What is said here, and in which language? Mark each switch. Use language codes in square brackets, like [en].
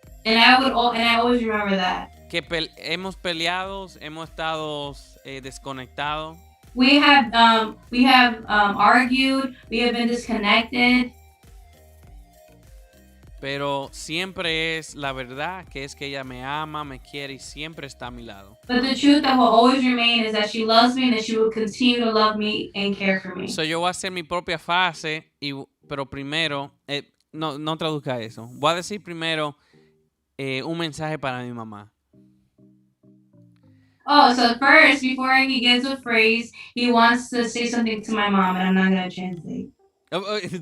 [en] And I always remember that. [es] Que hemos peleado, hemos estado desconectados. [en] We have argued, we have been disconnected. [es] Pero siempre es la verdad, que es que ella me ama, me quiere y siempre está a mi lado. [en] But the truth that will always remain is that she loves me and that she will continue to love me and care for me. [es] So yo voy a hacer mi propia fase, pero primero, no traduzca eso. Voy a decir primero un mensaje para mi mamá. [en] Oh, so first, before he gives a phrase, he wants to say something to my mom, and I'm not going to translate.